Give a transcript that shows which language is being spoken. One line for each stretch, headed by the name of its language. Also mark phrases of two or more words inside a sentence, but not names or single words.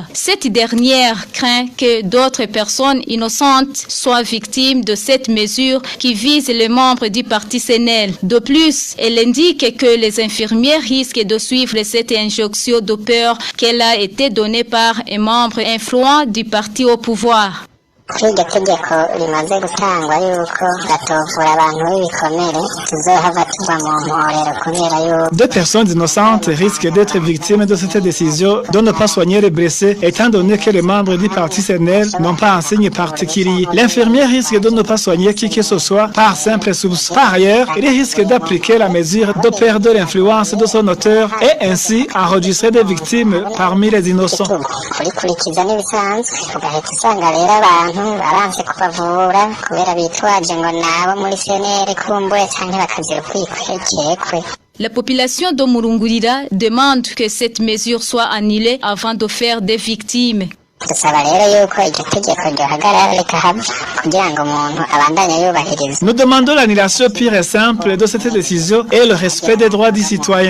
French: Cette dernière craint que d'autres personnes innocentes soient victimes de cette mesure qui vise les membres du parti CNL. De plus, elle indique que les infirmières risquent de suivre cette injonction de peur qu'elle a été donnée par un membre influent du parti au pouvoir.
Rundi: Iryo tegeko rimaze gutangwa yuko gatovura abantu b'ibikomere tuzohava tuva mu mporero kubera yuko
French: deux personnes innocentes risquent d'être victimes de cette décision de ne pas soigner les blessés étant donné que les membres du parti CNL n'ont pas un signe particulier. L'infirmière risque de ne pas soigner qui que ce soit par simple soupçon. Par ailleurs, il risque d'appliquer la mesure de perdre l'influence de son auteur et ainsi enregistrer des victimes parmi les innocents.
Rundi: kurikurikiza n'ibisanzwe ugahita usanga rero abantu baranze kubavura kubera bitwaje ngo nabo muri CNL kumbuye cyangwa bakazira kwikwekekwe.
French: La population de Murungurira demande que cette mesure soit annulée avant de faire des victimes. Nous demandons l'annulation pure et simple de cette décision et le respect des droits des citoyens.